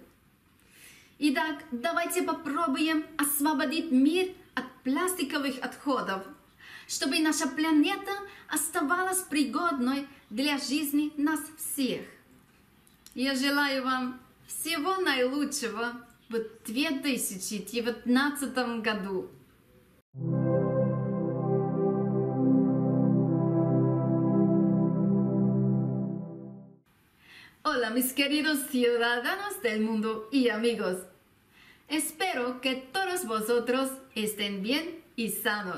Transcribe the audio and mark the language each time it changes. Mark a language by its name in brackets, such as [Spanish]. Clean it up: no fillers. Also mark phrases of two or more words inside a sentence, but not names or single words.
[Russian] Итак, давайте попробуем освободить мир от пластиковых отходов, чтобы наша планета оставалась пригодной для жизни нас всех. Я желаю вам всего наилучшего в 2019 году. [Spanish] Hola mis queridos ciudadanos del mundo y amigos. Espero que todos vosotros estén bien y sanos.